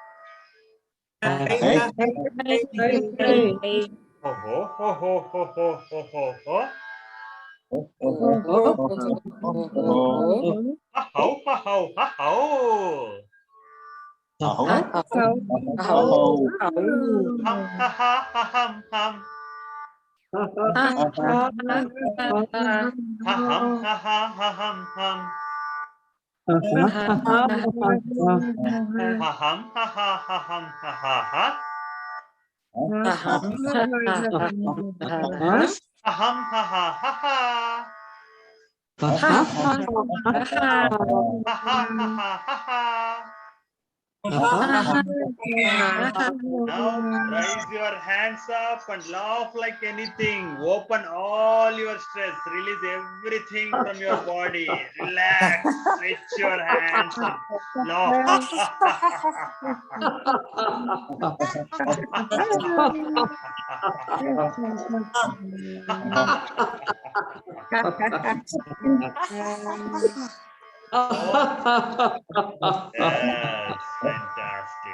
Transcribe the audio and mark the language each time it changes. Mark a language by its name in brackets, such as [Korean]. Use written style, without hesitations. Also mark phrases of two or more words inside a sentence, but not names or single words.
[English] Ho ho ho ho ho ho ho ho ho. Ha ho ha ho ha ho. Hum ha ha ha hum hum. Ha hum ha ha ha hum hum. Ha hum ha ha ha hum ha ha ha. Ha hum ha ha ha ha. Ha ha ha ha ha ha. Ha hum ha ha ha ha. Now raise your hands up and laugh like anything. Open all your stress. Release everything from your body. Relax. Stretch your hands and laugh. Yes, fantastic.